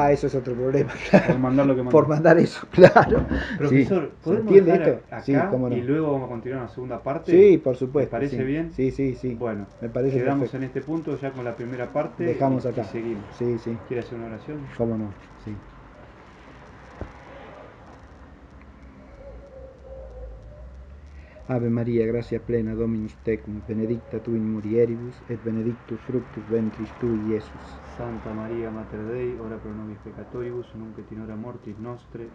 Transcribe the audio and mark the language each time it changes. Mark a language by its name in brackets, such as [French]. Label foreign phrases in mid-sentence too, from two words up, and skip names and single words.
[Spanish] eso es otro problema, claro. Por mandar lo que mandó. Por mandar eso, claro. Profesor, Sí. ¿podemos ¿Se entiende dejar esto? acá Sí, cómo no. y luego vamos a continuar en la segunda parte? Sí, por supuesto. ¿Le parece sí. bien? Sí, sí, sí. Bueno, me parece quedamos perfecto. en este punto ya con la primera parte. Dejamos y acá. seguimos. Sí, sí. ¿Quiere hacer una oración? Cómo no, sí. [Latin] Ave María, gracia plena, Dominus tecum, benedicta tu in mulieribus, et benedictus fructus ventris tui, Iesus. Santa María, Mater Dei, ora pro nobis peccatoribus, nunc et in hora mortis nostre.